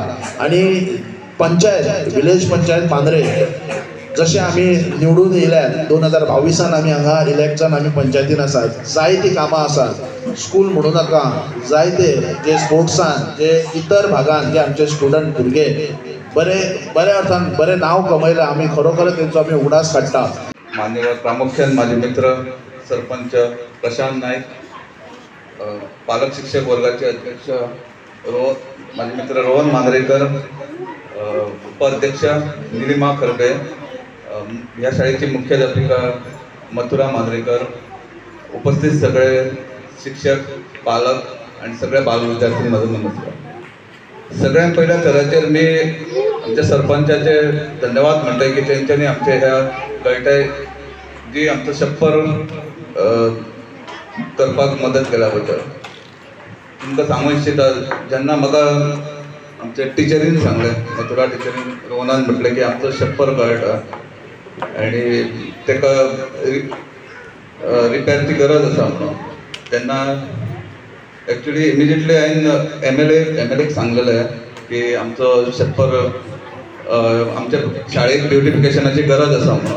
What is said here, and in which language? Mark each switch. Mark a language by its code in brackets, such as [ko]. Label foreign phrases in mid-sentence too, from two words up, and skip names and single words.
[kok] आनी पंचायत [en] village panchayat [kok] मांद्रे जशें आमी निवडून येयल्यात 2022 आमी हांगा इलेक्ट जावन आमी पंचायतीन आसात. जायतीं कामां आसात. स्कूल म्हणू नाका, जायते जे स्पोर्ट्सान जे इतर भागान जे आमचे स्टुडंट भुरगे बऱ्या अर्थान बरें नांव कमयलां. आमी खरोखर तेंचो आमी उगडास काडटा. [mr] मान्यवर प्रामुख्यान माझे मित्र सरपंच प्रशांत नाईक, पालक शिक्षक वर्गाचे अध्यक्ष माझे मित्र रोहन मांद्रेकर, उपाध्यक्ष निलिमा खरबे, या शाळेची मुख्याध्यापिका मथुरा मांद्रेकर, उपस्थित सगळे शिक्षक, पालक आणि सगळ्या बालविद्यार्थी माझं नमस्कार. [kok] सगळ्यांत पहिल्या तराचेर मी आमच्या सरपंचाचे धन्यवाद म्हणटाय की तेंच्यांनी आमच्या ह्या गळटाय जी आमचं छप्पर करपाक मदत केल्या बद्दल तुमकां सांगूंक इच्छिता. जेन्ना म्हाका आमच्या टिचरीन सांगलें, मथुरा टिचरीन रोहनान म्हटलें की आमचो छप्पर गळटा आणि ताका रिपेरची गरज आसा म्हणून, तेन्ना [en] actually immediately [kok] हांवें MLAक सांगलेलें की आमचो छप्पर आमच्या शाळेक ब्युटिफिकेशनाची गरज आसा म्हणून.